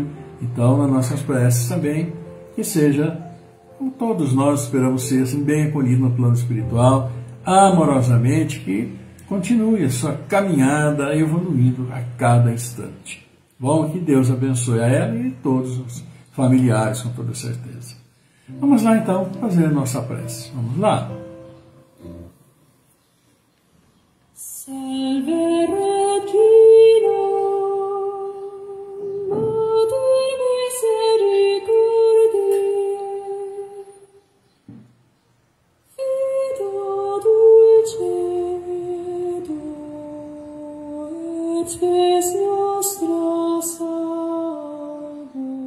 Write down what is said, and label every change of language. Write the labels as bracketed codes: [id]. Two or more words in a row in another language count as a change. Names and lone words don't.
[pt] Então, nas nossas preces também, que seja, como todos nós esperamos ser, assim, bem acolhido no plano espiritual, amorosamente, que continue a sua caminhada evoluindo a cada instante. Bom, que Deus abençoe a ela e todos os familiares, com toda certeza. Vamos lá, então, fazer a nossa prece. Vamos lá. [la] Salve Regina, Mater misericordiae, Vita dulcedo, et spes nostra salvo.